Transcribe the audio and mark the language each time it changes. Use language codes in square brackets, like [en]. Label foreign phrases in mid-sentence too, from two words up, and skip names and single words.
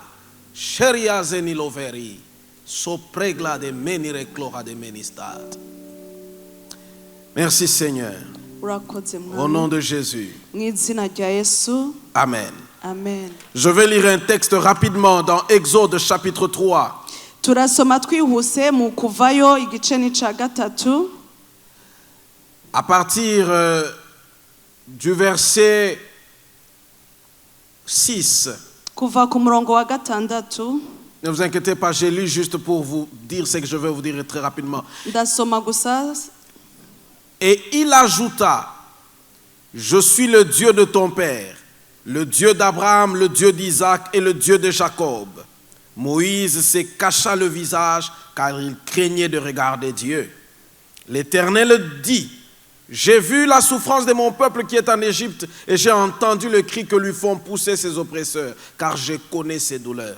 [fr] Cheria zeniloveri. Sopregla de menire clora de menistad. Merci Seigneur. Au nom de Jésus. Amen. Amen. Je vais lire un texte rapidement dans Exode chapitre 3. [rw] Turasoma twihuse mu kuvayo igice n'icya gatatu. [fr] À partir du verset 6. [rw] Kuva ku murongo wa gatandatu. [fr] Ne vous inquiétez pas, j'ai lu juste pour vous dire ce que je vais vous dire très rapidement. [rw] Ndasoma gusa. [fr] Et il ajouta, je suis le Dieu de ton père, le Dieu d'Abraham, le Dieu d'Isaac et le Dieu de Jacob. Moïse se cacha le visage car il craignait de regarder Dieu. L'Éternel dit, j'ai vu la souffrance de mon peuple qui est en Égypte et j'ai entendu le cri que lui font pousser ses oppresseurs, car je connais ses douleurs.